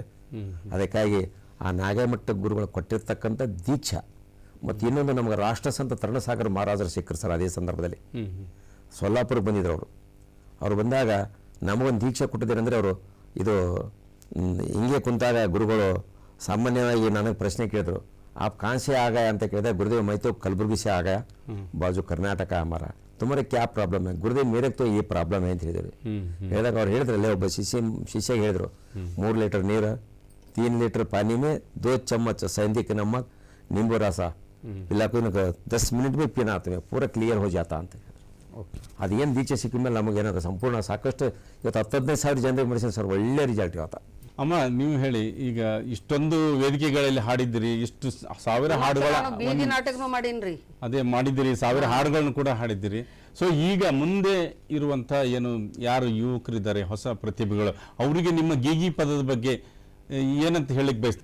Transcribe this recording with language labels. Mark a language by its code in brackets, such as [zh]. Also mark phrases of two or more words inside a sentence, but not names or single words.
[kn] ಅದಕ್ಕಾಗಿ ಆ ನಾಗೇಮಠ ಗುರುಗಳು ಕೊಟ್ಟಿರ್ತಕ್ಕಂಥ ದೀಕ್ಷಾ ಮತ್ತು ಇನ್ನೊಂದು ನಮಗೆ ರಾಷ್ಟ್ರಸಂತ ತರಣಸಾಗರ ಮಹಾರಾಜರು ಸಿಕ್ಕರು ಸರ್. ಅದೇ ಸಂದರ್ಭದಲ್ಲಿ ಸೊಲ್ಲಾಪುರಕ್ಕೆ ಬಂದಿದ್ರು ಅವರು ಬಂದಾಗ ನಮಗೊಂದು ದೀಕ್ಷೆ ಕೊಟ್ಟಿದ್ದಾರೆ. ಅವರು ಇದು ಹಿಂಗೆ ಕುಂತಾಗ ಗುರುಗಳು ಸಾಮಾನ್ಯವಾಗಿ ನನಗೆ ಪ್ರಶ್ನೆ ಕೇಳಿದ್ರು, [hi] आप कहाँ से आ गए [kn] ಅಂತ ಕೇಳಿದೆ. [hi] गुरुदेव मैं तो कलबुर्गी से आ गया, बाजू कर्नाटक हमारा, तुम्हारा क्या प्रॉब्लम है? गुरुदेव मेरे तो ये प्रॉब्लम है [kn] ಅಂತ ಹೇಳಿದ್ರು. ಹೇಳಿದಾಗ ಅವ್ರು ಹೇಳಿದ್ರಲ್ಲೇ ಒಬ್ಬ ಶಿಷ್ಯಗೆ ಹೇಳಿದ್ರು, 3 ಲೀಟರ್ ನೀರು 3 ಲೀಟರ್ [hi] पानी में 2 चम्मच सैंधिक नमक नींबू रस पिला को 10 मिनट में पीना तुम्हें पूरा क्लियर हो जाता ಅಂತ. [kn] ಅದೇನು ದೀಕ್ಷೆ ಸಿಕ್ಕಿದ ಮೇಲೆ ನಮಗೇನಾದ್ರು ಸಂಪೂರ್ಣ ಸಾಕಷ್ಟು ಇವತ್ತು 10-15 ಸಾವಿರ ಜನರಿಗೆ ಮಾಡಿಸಿದ ಸರ್, ಒಳ್ಳೆ ರಿಸಲ್ಟ್ ಇವತ್ತು. ಅಮ್ಮ ನೀವು ಹೇಳಿ, ಈಗ ಇಷ್ಟೊಂದು ವೇದಿಕೆಗಳಲ್ಲಿ ಹಾಡಿದ್ದೀರಿ, ಇಷ್ಟು ಸಾವಿರ ಹಾಡುಗಳ ಬೀದಿ ನಾಟಕನೂ ಮಾಡೀನ್ರಿ. ಅದೇ ಮಾಡಿದ್ದೀರಿ, ಸಾವಿರ ಹಾಡುಗಳನ್ನು ಕೂಡ ಹಾಡಿದ್ದೀರಿ. ಸೊ ಈಗ ಮುಂದೆ ಇರುವಂಥ ಏನು ಯಾರು ಯುವಕರಿದ್ದಾರೆ ಹೊಸ ಪ್ರತಿಭೆಗಳು, ಅವರಿಗೆ ನಿಮ್ಮ ಗೀಗಿ ಪದದ ಬಗ್ಗೆ ಏನಂತ ಹೇಳಿಕ್ ಬಯಸ್ತೀವಿ?